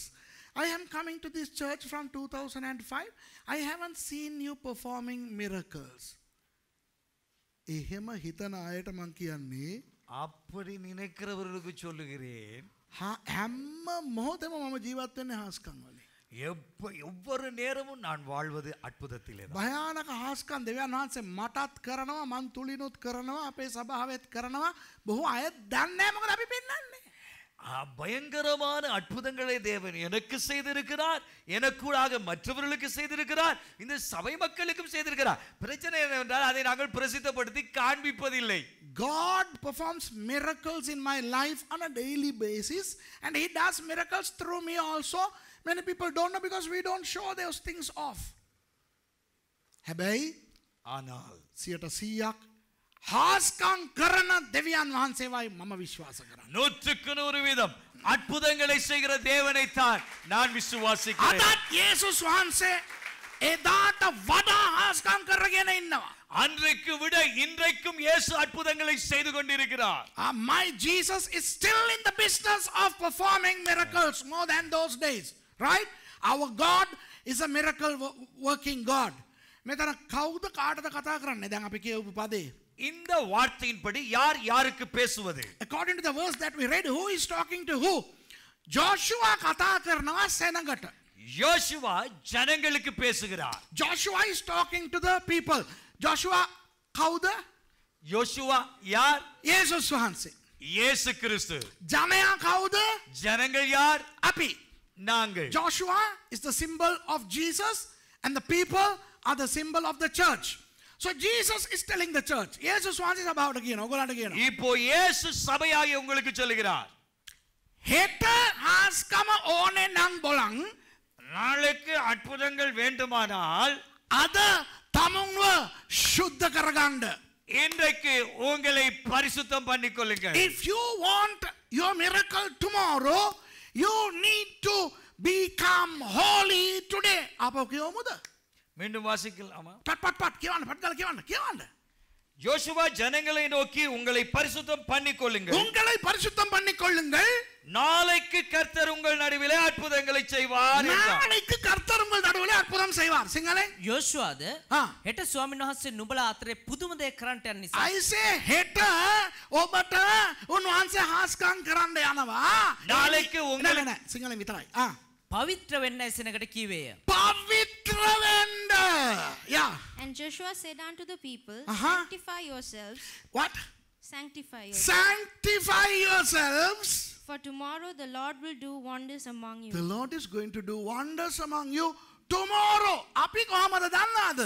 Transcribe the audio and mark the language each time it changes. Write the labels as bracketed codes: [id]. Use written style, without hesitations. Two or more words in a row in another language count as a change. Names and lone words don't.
[en] I am coming to this church from 2005. I haven't seen you performing miracles. [si] එහෙම හිතන අයට මං කියන්නේ [ta] அப்படி நினைக்கிறவர்களுக்கு சொல்லுகிறேன், [si] හැම මොහොතෙම මම ජීවත් වෙන්නේ හාස්කම් වලින්. [ta] ஒவ்வொரு நேரமும் நான் வாழ்வது அற்புதத்திலே. [si] භයානක හාස්කම් දෙවියන් වහන්සේ මටත් කරනවා, මං තුලිනුත් කරනවා, අපේ සභාවෙත් කරනවා. බොහෝ අය දන්නේ නැහැ මොකද අපි පෙන්වන්නේ. [ta] பயங்கரமான அற்புதங்களை தேவன் எனக்கு செய்திருக்கிறார், எனக்கூடாக மற்றவர்களுக்கு செய்திருக்கிறார், இந்த சபை மக்களுக்கும் செய்திருக்கிறார். பிரச்சனை என்னவென்றால் அதை நாங்கள் பிரசித்தப்படுத்தி காண்பிப்பதில்லை. [en] God performs miracles in my life on a daily basis, and he does miracles through me also. Many people don't know because we don't show those things off. [si] හැබැයි [ta] ஆனால் [si] 100% හාස්කම් කරන දෙවියන් වහන්සේවයි මම විශ්වාස කරන්නේ. [ta] 100% அற்புதங்களை செய்கிற தேவனைத்தான் நான் விசுவாசிக்கிறேன். [si] අදත් යේසුස් වහන්සේ එදාට වඩා හාස්කම් කරගෙන ඉන්නවා. [ta] அன்றைக்கு விட இன்றைக்கும் இயேசு அற்புதங்களை செய்து கொண்டிருக்கிறார். [en] My Jesus is still in the business of performing miracles more than those days. Right? Our God is a miracle working God. [si] මෙතන කවුද කාටද කතා කරන්නේ? දැන් අපි කියපු පදේ. [ta] இந்த வார்த்தையின்படி யார் யாருக்கு பேசுவது? [en] According to the verse that we read, who is talking to who? [si] Joshua කතා කරනවා සෙනඟට. [ta] யோசுவா ஜனங்களுக்கு பேசுகிறார். [en] Joshua is talking to the people. [si] Joshua කවුද? [ta] யோசுவா யார்? [si] යේසුස් වහන්සේ. [ta] இயேசு கிறிஸ்து. [si] ජනයා කවුද? [ta] ஜனங்கள் யார்? [si] අපි. [ta] நாங்கள். [en] Joshua is the symbol of Jesus and the people are the symbol of the church. So Jesus is telling the church. [si] යේසුස් වහන්සේ සභාවට කියනවා. ඔයගොල්ලන්ට කියනවා. [ta] இப்போ இயேசு சபையாகிய உங்களுக்கு சொல்லுகிறார். [si] හෙට හාස්කම ඕනේ නම් බලන් [ta] நாளைக்கு அற்புதங்கள் வேண்டுமானால் [si] අද තමුන්ව සුද්ධ කරගන්න. [ta] இன்றைக்கு உங்களை பரிசுத்தம் பண்ணிக்கொள்ளுங்கள். [en] If you want your miracle tomorrow, you need to become holy today. [si] අපෝ කියමුද? [ta] மீண்டும் வாசிக்கலாமா? [si] පට් කියවන්න. [ta] யோசுவா ஜனங்களை நோக்கி உங்களை பரிசுத்தம் பண்ணிக்கொள்ளுங்கள். உங்களை பரிசுத்தம் பண்ணிக்கொள்ளுங்கள். நாளைக்கு கர்த்தர் உங்கள் நடுவிலே அற்புதங்களை செய்வார் என்றார். நாளைக்கு கர்த்தர் உங்கள் நடுவிலே අற்புதම් செய்வார். [si] සිංහලෙන් යෝෂුවාද හෙට ස්වාමීන් වහන්සේ නුඹලා අතරේ පුදුම දේ කරන්නට යන නිසා [en] I say [si] හෙට ඔබට උන්වහන්සේ හාස්කම් කරන්න යනවා. [ta] நாளைக்கு உங்களுக்கு [si] නෑ සිංහලෙන් විතරයි. පවිත්‍ර වෙන්න ඇසෙනකට කීවේය. පවිත්‍ර වෙන්න. [en] Yeah. And Joshua said unto the people, Uh-huh. Sanctify yourselves, What? sanctify yourselves, Sanctify yourselves. for tomorrow the Lord will do wonders among you. The Lord is going to do wonders among you tomorrow. [si] අපි කොහමද දන්නවද?